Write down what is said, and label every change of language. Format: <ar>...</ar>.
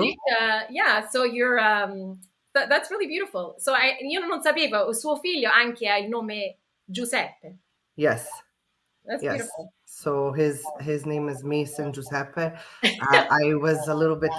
<en>Nick, yeah, so you're that's really beautiful.</en> <it>So io non sapevo, suo figlio anche ha il nome Giuseppe.</it> <en>Yes. That's Yes. beautiful. So his name is Mason Giuseppe. I was a little bit.</en>